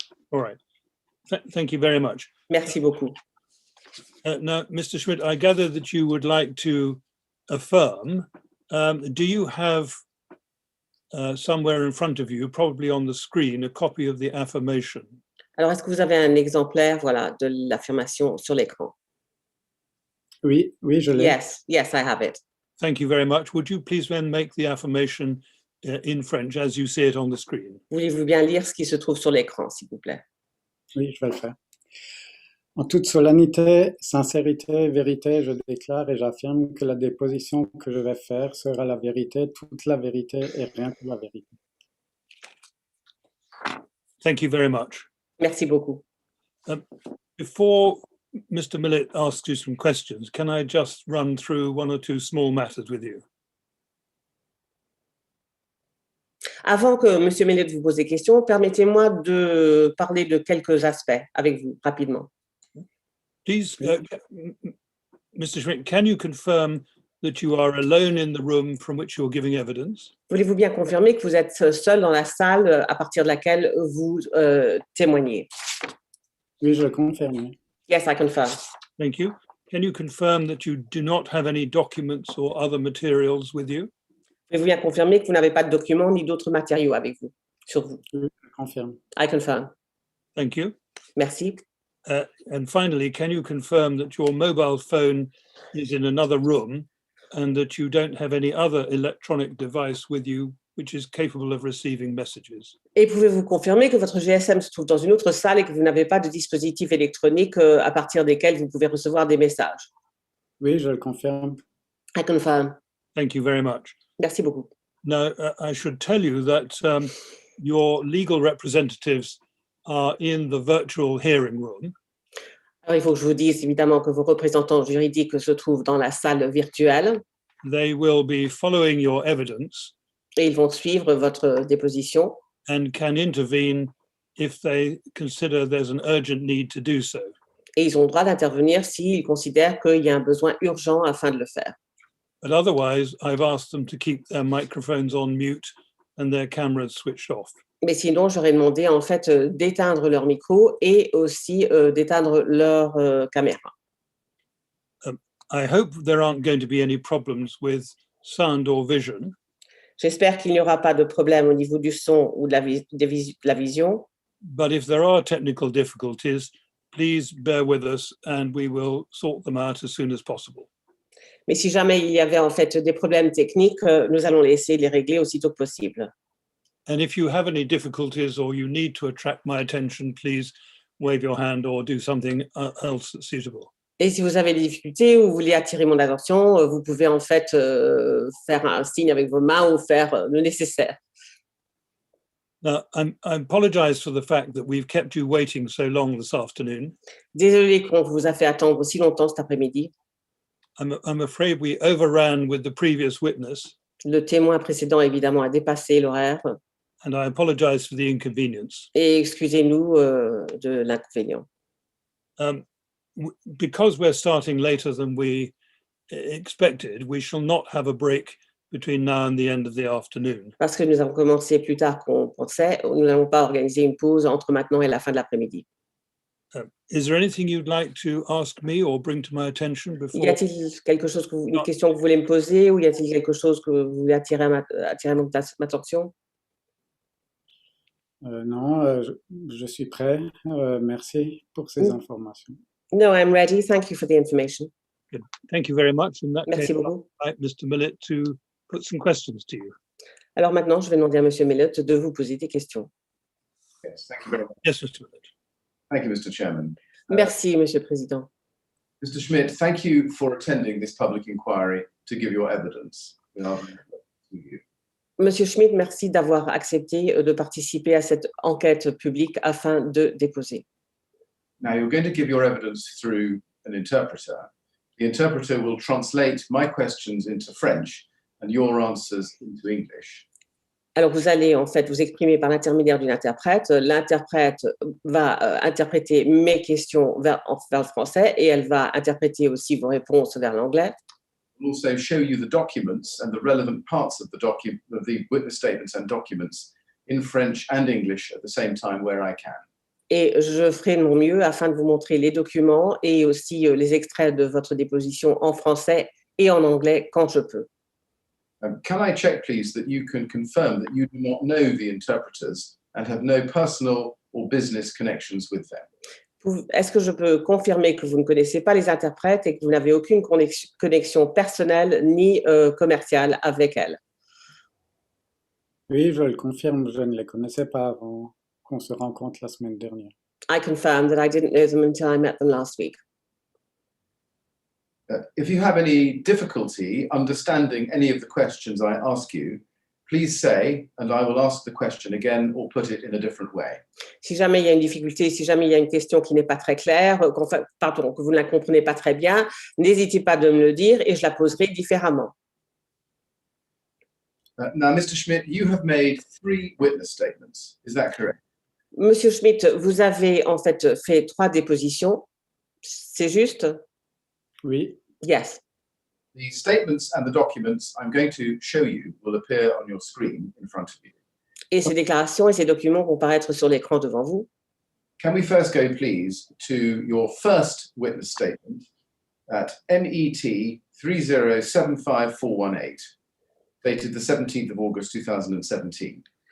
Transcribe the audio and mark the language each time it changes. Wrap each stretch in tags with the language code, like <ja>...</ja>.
<en>All right. Thank you very much.</en> <fr>Merci beaucoup.</fr> <en>Now, Mr. Schmidt, I gather that you would like to affirm. Do you have somewhere in front of you, probably on the screen, a copy of the affirmation?</en> <fr>Alors, est-ce que vous avez un exemplaire, voilà, de l'affirmation sur l'écran? Oui, je l'ai.</fr> <en>Yes, I have it. Thank you very much. Would you please then make the affirmation in French as you see it on the screen?</en> <fr>Voulez-vous bien lire ce qui se trouve sur l'écran, s'il vous plaît? Oui, je vais le faire. En toute solennité, sincérité, vérité, je déclare et j'affirme que la déposition que je vais faire sera la vérité, toute la vérité et rien que la vérité.</fr> <en>Thank you very much.</en> <fr>Merci beaucoup.</fr> <en>Before Mr. Millett asks you some questions, can I just run through one or two small matters with you?</en> <fr>Avant que M. Millet vous pose des questions, permettez-moi de parler de quelques aspects avec vous rapidement.</fr> <en>Please, Mr. Schmidt, can you confirm that you are alone in the room from which you're giving evidence?</en> <fr>Voulez-vous bien confirmer que vous êtes seul dans la salle à partir de laquelle vous témoignez? Oui, je le confirme.</fr> <en>Yes, I confirm. Thank you. Can you confirm that you do not have any documents or other materials with you?</en> <fr>Pouvez-vous bien confirmer que vous n'avez pas de documents ni d'autres matériaux avec vous, sur vous? Oui, je confirme.</fr> <en>I confirm. Thank you.</en> <fr>Merci.</fr> <en>And finally, can you confirm that your mobile phone is in another room and that you don't have any other electronic device with you which is capable of receiving messages?</en> <fr>Et pouvez-vous confirmer que votre GSM se trouve dans une autre salle et que vous n'avez pas de dispositif électronique à partir desquels vous pouvez recevoir des messages? Oui, je le confirme.</fr> <en>I confirm. Thank you very much.</en> <fr>Merci beaucoup.</fr> <en>Now, I should tell you that your legal representatives are in the virtual hearing room.</en> <fr>Alors, il faut que je vous dise évidemment que vos représentants juridiques se trouvent dans la salle virtuelle</fr> <en>They will be following your evidence</en> <fr>et ils vont suivre votre déposition</fr> <en>and can intervene if they consider there's an urgent need to do so.</en> <fr>et ils ont le droit d'intervenir s'ils considèrent qu'il y a un besoin urgent afin de le faire.</fr> <en>But otherwise, I've asked them to keep their microphones on mute and their cameras switched off.</en> <fr>Mais sinon, j'aurais demandé en fait d'éteindre leur micro et aussi d'éteindre leur caméra.</fr> <en>I hope there aren't going to be any problems with sound or vision.</en> <fr>J'espère qu'il n'y aura pas de problème au niveau du son ou de la vision.</fr> <en>But if there are technical difficulties, please bear with us and we will sort them out as soon as possible.</en> <fr>Mais si jamais il y avait en fait des problèmes techniques, nous allons essayer de les régler aussitôt que possible.</fr> <en>And if you have any difficulties or you need to attract my attention, please wave your hand or do something else that's suitable.</en> <fr>Et si vous avez des difficultés ou vous voulez attirer mon attention, vous pouvez en fait faire un signe avec vos mains ou faire le nécessaire.</fr> <en>Now, I apologize for the fact that we've kept you waiting so long this afternoon.</en> <fr>Désolée qu'on vous a fait attendre si longtemps cet après-midi.</fr> <en>I'm afraid we overran with the previous witness,</en> <fr>Le témoin précédent, évidemment, a dépassé l'horaire.</fr> <en>and I apologize for the inconvenience.</en> <fr>Et excusez-nous de l'inconvénient.</fr> <en>Because we're starting later than we expected, we shall not have a break between now and the end of the afternoon.</en> <fr>Parce que nous avons commencé plus tard qu'on pensait, nous n'allons pas organiser une pause entre maintenant et la fin de l'après-midi.</fr> <en>Is there anything you'd like to ask me or bring to my attention before?</en> <fr>Y a-t-il quelque chose une question que vous voulez me poser ou y a-t-il quelque chose que vous voulez attirer mon attention? Non, je suis prêt. Merci pour ces informations.</fr> <en>No, I'm ready. Thank you for the information. Good. Thank you very much. In that</en> <fr>Merci</fr> <en>case,</en> <fr>beaucoup.</fr> <en>I'd like Mr. Millett to put some questions to you.</en> <fr>Alors maintenant, je vais demander à Monsieur Millet de vous poser des questions.</fr> <en>Yes, thank you very much. Yes, Mr. Millett. Thank you, Mr. Chairman.</en> <fr>Merci, Monsieur le Président.</fr> <en>Mr. Schmidt, thank you for attending this public inquiry to give your evidence. We are very grateful to you.</en> <fr>Monsieur Schmidt, merci d'avoir accepté de participer à cette enquête publique afin de déposer.</fr> <en>Now, you're going to give your evidence through an interpreter. The interpreter will translate my questions into French and your answers into English.</en> <fr>Alors, vous allez en fait vous exprimer par l'intermédiaire d'une interprète. L'interprète va interpréter mes questions vers le français et elle va interpréter aussi vos réponses vers l'anglais.</fr> <en>We'll also show you the documents and the relevant parts of the witness statements and documents in French and English at the same time where I can.</en> <fr>Et je ferai de mon mieux afin de vous montrer les documents et aussi les extraits de votre déposition en français et en anglais quand je peux.</fr> <en>Can I check, please, that you can confirm that you do not know the interpreters and have no personal or business connections with them?</en> <fr>Est-ce que je peux confirmer que vous ne connaissez pas les interprètes et que vous n'avez aucune connexion personnelle ni commerciale avec elles? Oui, je le confirme, je ne les connaissais pas avant qu'on se rencontre la semaine dernière.</fr> <en>I confirm that I didn't know them until I met them last week. If you have any difficulty understanding any of the questions I ask you, please say, and I will ask the question again or put it in a different way.</en> <fr>Si jamais il y a une difficulté, si jamais il y a une question qui n'est pas très claire, que vous ne la comprenez pas très bien, n'hésitez pas de me le dire et je la poserai différemment.</fr> <en>Now, Mr. Schmidt, you have made 3 witness statements. Is that correct?</en> <fr>Monsieur Schmidt, vous avez en fait fait 3 dépositions. C'est juste? Oui,</fr> <en>Yes. The statements and the documents I'm going to show you will appear on your screen in front of you.</en> <fr>Et ces déclarations et ces documents vont paraître sur l'écran devant vous.</fr> <en>Can we first go, please, to your first witness statement at MET 3075418, dated the 17th of August 2017.</en>